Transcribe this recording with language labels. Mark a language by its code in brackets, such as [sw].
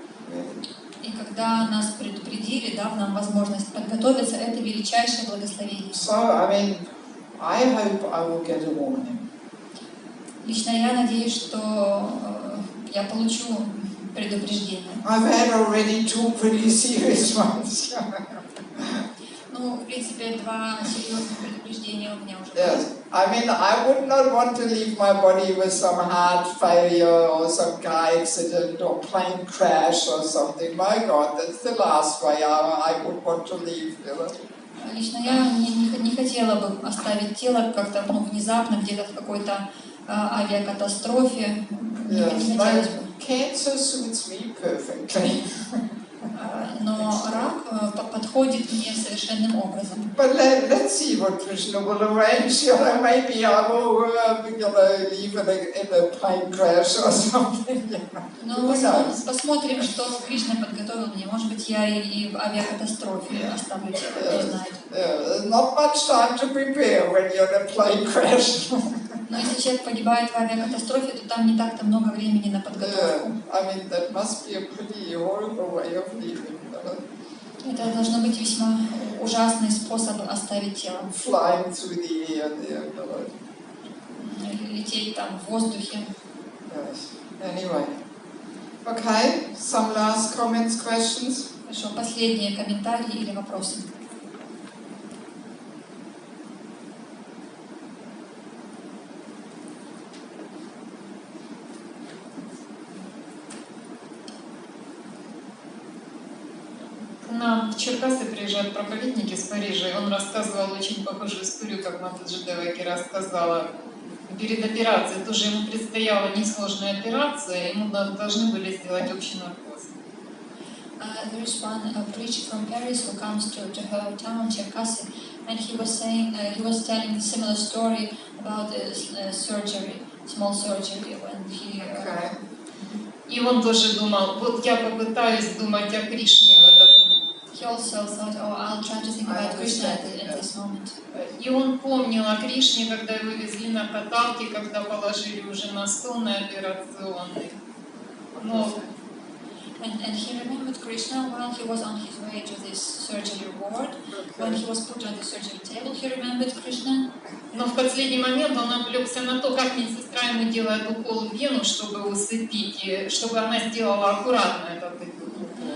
[en] Really. [ru] И когда нас предупредили, дав нам возможность подготовиться, это величайшее благословение. [en] So, I mean, I hope I will get a warning. [ru] Лично я надеюсь, что я получу предупреждение. [en] I've had already two pretty serious ones. [ru] Ну, в принципе, 2 серьезных предупреждения у меня уже [en] Yes, [ru] было. [en] I mean, I would not want to leave my body with some heart failure or some car accident or plane crash or something. My God, that's the last way I would want to leave. You know? [ru] Lично я не хотела бы оставить тело как-то внезапно где-то в какой-то авиакатастрофе. [en] Yes, my cancer suits me perfectly. [ru] Но рак подходит мне совершенным образом. [en] But let's see what Krishna will arrange. You know, maybe I will, leave in a plane crash or something. You know. [ru] Но посмотрим, что Кришна подготовил мне. Может быть, я и в авиакатастрофе оставлю тело, кто знает. [en] There's not much time to prepare when you're in a plane crash. [ru] Но если человек погибает в авиакатастрофе, то там не так-то много времени на подготовку. [en] I mean, that must be a pretty horrible way of leaving. [ru] Это должно быть весьма ужасный способ оставить тело. [en] Flying through the air there. [ru] Лететь там в воздухе. [en] Yes. Anyway. Okay, some last comments, questions? [ru] Хорошо, последние комментарии или вопросы? К нам в Черкассы приезжают проповедники с Парижа, и он рассказывал очень похожую историю, как Матаджи Деваки рассказала. Перед операцией тоже ему предстояла несложная операция, ему должны были сделать общий наркоз. [en] There is one preacher from Paris who comes to her town, Cherkasy, and he was saying, he was telling a similar story about surgery, small surgery, when he. [ru] И он тоже думал, вот я попытаюсь думать о Кришне в этот момент. [en] He also thought, oh, I'll try to think about Krishna at this moment. [ru] И он помнил о Кришне, когда его везли на каталке, когда положили уже на стол на операционный. Но [en] And he remembered Krishna while he was on his way to this surgery ward. When he was put on the surgery table, he remembered Krishna. [ru] Но в последний момент он отвлекся на то, как медсестра ему делает укол в вену, чтобы усыпить, и чтобы она сделала аккуратно этот укол.